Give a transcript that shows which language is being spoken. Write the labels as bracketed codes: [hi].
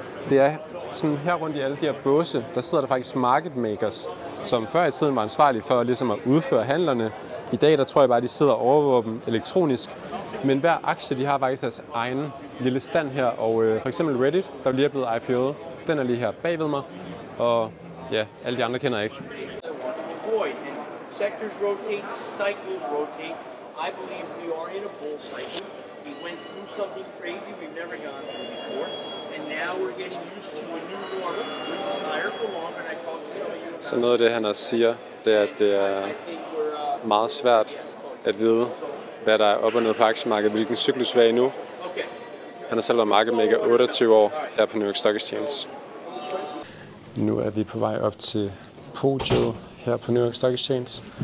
[da] Det er sådan her rundt i alle de her båse, der sidder der faktisk market makers, som før i tiden var ansvarlige for ligesom at udføre handlerne. I dag der tror jeg bare, at de sidder og overvåger dem elektronisk. Men hver aktie, de har faktisk deres egen lille stand her. Og for eksempel Reddit, der lige er blevet IPO'et, den er lige her bagved mig. Og ja, alle de andre kender jeg ikke. [en] Sectors rotate, cycles rotate. I believe we are in a bull cycle. We went through something crazy we've never gone through before, and now we're getting used to a new normal, which is higher for longer. And I talked to some of you about. [da] Så noget af det, han også siger, det er, at det er meget svært at vide, hvad der er op og ned på aktiemarkedet, hvilken cyklus vi er i nu. Han har selv været marketmaker 28 år her på New York Stock Exchange. Nu er vi på vej op til podiet her på New York Stock Exchange.